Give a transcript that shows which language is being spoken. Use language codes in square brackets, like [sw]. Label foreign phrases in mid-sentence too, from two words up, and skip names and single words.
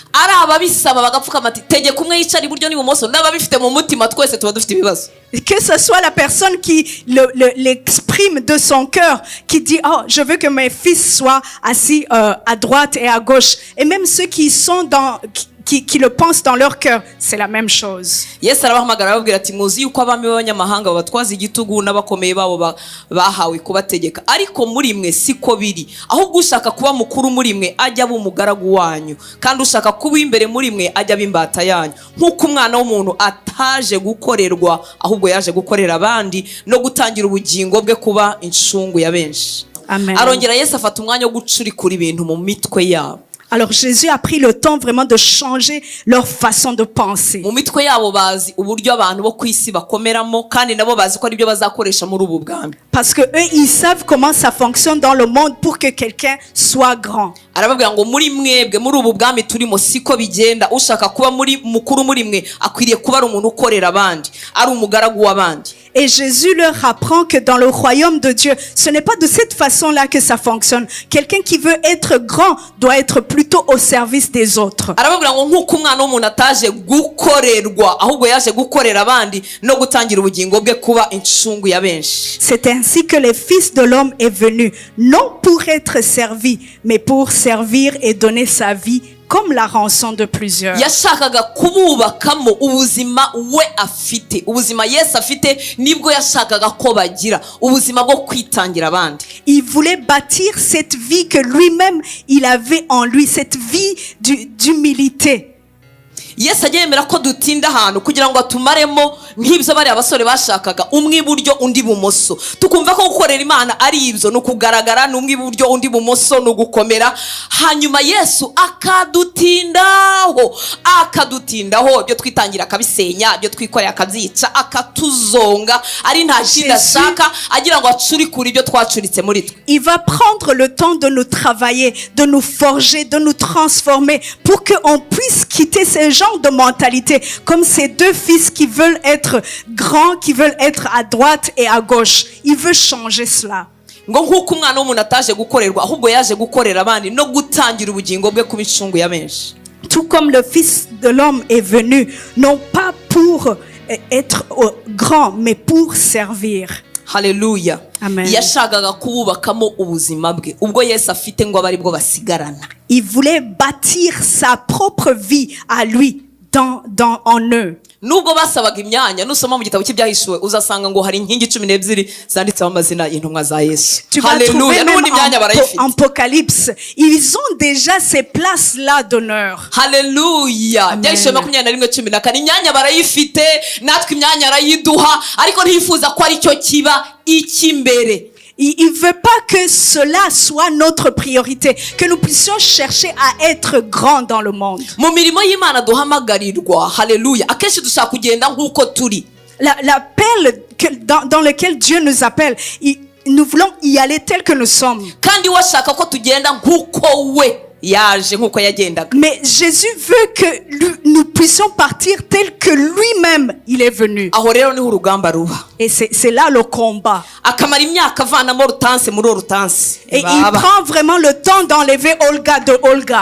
[fr] Que ce soit la personne qui l'exprime de son cœur, qui dit, oh, je veux que mes fils soient assis à droite et à gauche. Et même ceux qui sont qui le pensent dans leur cœur, c'est la même chose. [rw] Yesu arabahamagara ababwira ati muzi yuko abami b'abanyamahanga babatwaza igitugu n'abakomeye babo bahawe kubategeka, ariko muri mwe siko biri, ahubwo ushaka kuba mukuru muri mwe ajya aba umugaragu wanyu, kandi ushaka kuba imbere muri mwe ajya aba imbata yanyu, nk'uko umwana w'umuntu ataje gukorerwa ahubwo yaje gukorera abandi no gutangira ubugingo bwe kuba incungu ya benshi. Arongera Yesu afata umwanya wo gucurikura ibintu mu mitwe yabo. [fr] Alors Jésus a pris le temps vraiment de changer leur façon de penser. [rw] Mu mitwe yabo bazi uburyo abantu bo kwisi bakomeramo, kandi nabo bazi ko ari byo bazakoresha muri ubu bwami. [fr] Parce que eux, ils savent comment ça fonctionne dans le monde pour que quelqu'un soit grand. [rw] arababwira ngo muri mwebwe muri ubu bwami turimo siko bigenda ushaka kuba muri mukuru muri mwe akwiriye kuba ari umuntu ukorera abandi ari umugaragu w'abandi. [fr] Et Jésus leur apprend que dans le royaume de Dieu, ce n'est pas de cette façon-là que ça fonctionne. Quelqu'un qui veut être grand doit être plutôt au service des autres. [rw] arababwira ngo nk'uko umwana w'umuntu ataje gukorerwa ahubwo yaje gukorera abandi no gutangira ubugingo bwe kuba incungu ya benshi. [fr] C'est ainsi que le Fils de l'homme est venu, non pour être servi, mais pour servir et donner sa vie comme la rançon de plusieurs. [rw] yashakaga kububakamo ubuzima we afite ubuzima Yesu afite nibwo yashakaga ko bagira ubuzima bwo kwitangira abandi. [fr] Il voulait bâtir cette vie que lui-même il avait en lui, cette vie d'humilité. [rw] Yesu agiye yemera ko dutinda ahantu kugira ngo atumaremo nk'ibyo bari abasore bashakaga umwe iburyo undi bumoso tukumva ko gukorera Imana ari ibyo no kugaragara n'umwe iburyo undi bumoso no gukomera hanyuma Yesu akadutindaho ibyo twitangira akabisenya ibyo twikorera akabyica akatuzonga ari nta kindi ashaka agira ngo acurikure ibyo twacuritse muri twe. [fr] Il va prendre le temps de nous travailler, de nous forger, de nous transformer pour que on puisse quitter ces genre de mentalité comme ces deux fils qui veulent être grands, qui veulent être à droite et à gauche. Il veut changer cela. [rw] ngo nk'uko umwana w'umuntu ataje gukorerwa ahubwo yaje gukorera abandi no gutangira ubugingo bwe kuba incungu ya benshi. [fr] Tout comme le Fils de l'homme est venu, non pas pour être grand, mais pour servir. [rw] Haleluya. Amen. yashakaga kububakamo ubuzima bwe ubwo Yesu afite ngo abari bwo basigarana. [fr] Il voulait bâtir sa propre vie à lui en eux. [rw] Nubwo basabaga imyanya nusoma mu gitabo cy'ibyahishuwe uzasanga ngo hari inkingi 12 zanditseho amazina y'intumwa za Yesu. [fr] Tu vas trouver même en Apocalypse, ils ont déjà ces places là d'honneur. [rw] Haleluya. Byahishuwe 21:14 imyanya barayifite natwe imyanya arayiduha ariko ntifuza ko ari cyo kiba ikimbere. [fr] Il ne veut pas que cela soit notre priorité, que nous puissions chercher à être grands dans le monde. [rw] Mu mirimo y'Imana duhamagarirwa, haleluya, akenshi dushaka kugenda nk'uko turi. [fr] L'appel dans lequel Dieu nous appelle, nous voulons y aller tel que nous sommes. [rw] Kandi washaka ko tugenda nk'uko we yaje nk'uko yagendaga. [fr] Mais Jésus veut que nous puissions partir tel que lui-même il est venu. [rw] Aho rero niho urugamba ruba. [fr] Et c'est là le combat. [rw] Akamara imyaka avanamo rutanse muri rutanse. [fr] Et il prend vraiment le temps d'enlever Olga de Olga.